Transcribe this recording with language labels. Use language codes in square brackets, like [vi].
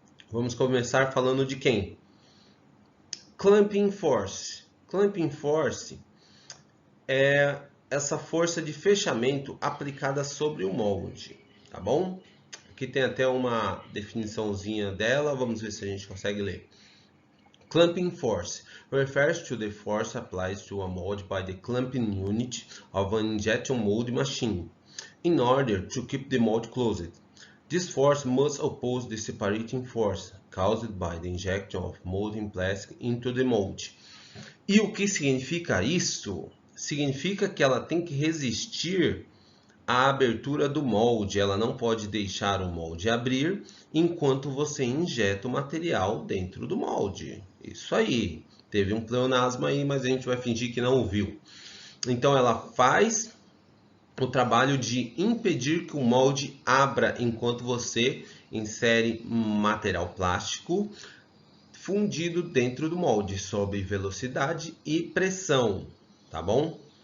[pt] Vamos começar falando de quem? Clamping Force. Clamping Force é essa força de fechamento aplicada sobre o molde, tá bom? Aqui tem até uma definiçãozinha dela, vamos ver se a gente consegue ler. [en] Clamping force refers to the force applied to a mold by the clamping unit of an injection mold machine in order to keep the mold closed. This force must oppose the separating force caused by the injection of molding plastic into the mold. [pt] E o que significa isso? Significa que ela tem que resistir à abertura do molde. Ela não pode deixar o molde abrir enquanto você injeta o material dentro do molde. Isso aí. Teve um pleonasmo aí, mas a gente vai fingir que não ouviu. Então ela faz o trabalho de impedir que o molde abra enquanto você insere material plástico fundido dentro do molde sob velocidade e pressão, tá bom?